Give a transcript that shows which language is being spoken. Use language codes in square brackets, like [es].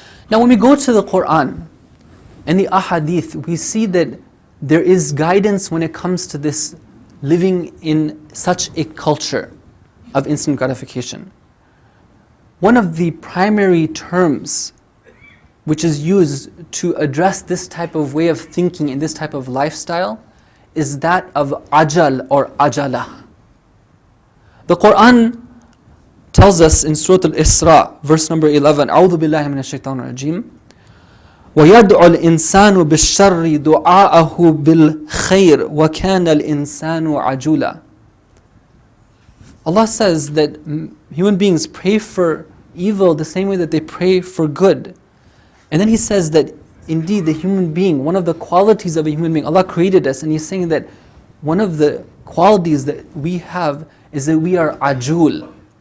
[en] Now, when we go to the Quran and the Ahadith, we see that there is guidance when it comes to this living in such a culture of instant gratification. One of the primary terms which is used to address this type of way of thinking and this type of lifestyle is that of ajal or ajala. The Quran tells us in Surah Al-Isra, verse number 11, [ar] أعوذ بالله من الشيطان الرجيم وَيَدْعُ الْإِنسَانُ بِالشَّرِّ دُعَاءَهُ بِالْخَيْرِ وَكَانَ الْإِنسَانُ عَجُولًا. [en] Allah says that human beings pray for evil the same way that they pray for good. And then He says that indeed the human being, one of the qualities of a human being, Allah created us, and He's saying that one of the qualities that we have is that we are ajul.